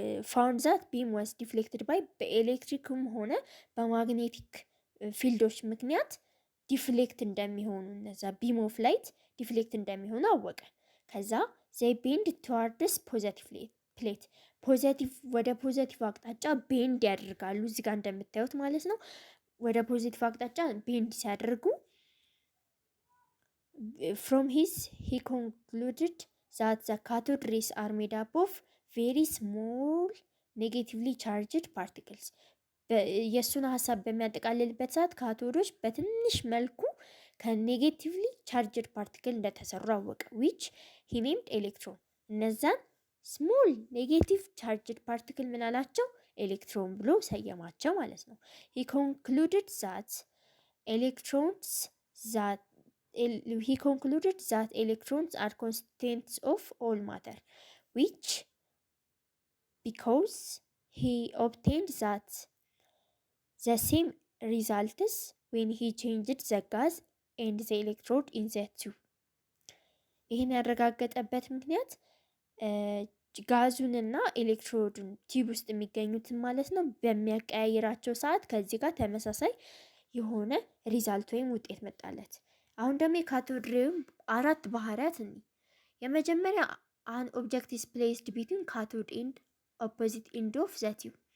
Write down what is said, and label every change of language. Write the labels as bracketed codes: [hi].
[en] ፋውንድ ዛት ቢም ዋዝ ዲፍሌክትድ ባይ [am] በኤሌክትሪክም ሆነ በማግኔቲክ ፊልዶች ምክንያት ዲፍሌክት እንደሚሆኑ እነዛ ቢም ኦፍ ላይት ዲፍሌክት እንደሚሆኑ አወቀ። ከዛ [en] ዘይ ቤንድ ቱዋርድስ ፖዘቲቭ ፕሌት [am] ፖዘቲቭ ወደ ፖዘቲቭ አቅጣጫ ቤንድ ያደርጋሉ እዚህ ጋር እንደምታዩት ማለት ነው። ወደ ፖዚቲቭ አቅጣጫ ቤንድ ሲያደርጉ [en] from his he concluded that the cathode rays are made up of very small negatively charged particles. [am] የእሱን ሀሳብ በሚያጠቃልልበት ሰዓት ካቶዶች በትንሽ መልኩ ከኔጌቲቭሊ ቻርጅድ ፓርቲክል እንደተሰሩ አወቀ። [en] ዊች ሂ ኔምድ ኤሌክትሮን። [am] እነዛን ስሞል ኔጌቲቭ ቻርጅድ ፓርቲክል ምን አላቸው? ኤሌክትሮን ብሎ ሰየማቸው ማለት ነው። [en] ሂ ኮንክሉድድ ዛት ኤሌክትሮንስ ዛት he concluded that electrons are constituents of all matter, which because he obtained that the same results when he changed the gas and the electrode in the tube. [am] ይህን ያረጋገጠበት ምክንያት ጋዙንና ኤሌክትሮድን ቲዩብ ውስጥ የሚገኙትን ማለት ነው በሚያቀያይራቸው ሰዓት ከዚህ ጋር ተመሳሳይ የሆነ ሪዛልት ወይም ውጤት መጣለት። አሁን ደግሞ የካቶድ ሬይ አራት ባህሪያት እኒ የመጀመሪያ [en] አን ኦብጀክት ኢዝ ፕሌስድ ቢትዊን ካቶድ ኤንድ ኦፖዚት ኤንድ ኦፍ ዘ ቲዩብ።